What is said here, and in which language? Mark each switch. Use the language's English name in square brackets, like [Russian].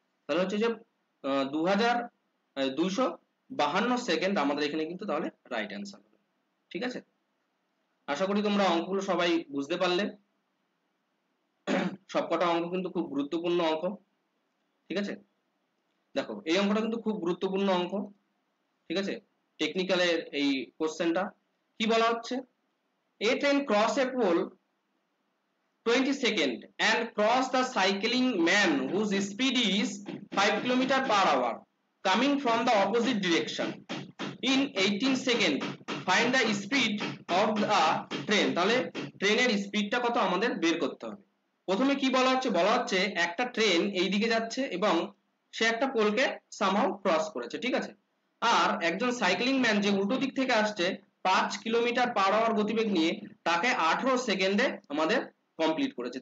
[Bangla] তাহলে হচ্ছে যে 2252 সেকেন্ড আমাদের এখানে কিন্তু তাহলে রাইট অ্যান্সার হবে। ঠিক আছে, আশা করি তোমরা অঙ্কগুলো সবাই বুঝতে পারলে। সবকটা অঙ্ক কিন্তু খুব গুরুত্বপূর্ণ অঙ্ক। ঠিক আছে, দেখো এই অঙ্কটা কিন্তু খুব গুরুত্বপূর্ণ অঙ্ক। ঠিক আছে, টেকনিক্যালের এই কোশ্চেনটা কি বলা হচ্ছে, [English] a train cross a pole 20 second and cross the cycling man whose speed is 5 kilometer per hour coming from the opposite direction in 18 second, find the speed of the train। [Bangla] তাহলে ট্রেনের স্পিডটা কত আমাদের বের করতে হবে। প্রথমে কি বলা হচ্ছে একটা ট্রেন এই দিকে যাচ্ছে এবং সে একটা পোলকে সামহাউ ক্রস করেছে। ঠিক আছে, আর একজন সাইক্লিং ম্যান যে উল্টো দিক থেকে আসছে 5 কিলোমিটার পার আওয়ার গতিবেগ নিয়ে তাকে 18 সেকেন্ডে আমাদের কমপ্লিট করেছে।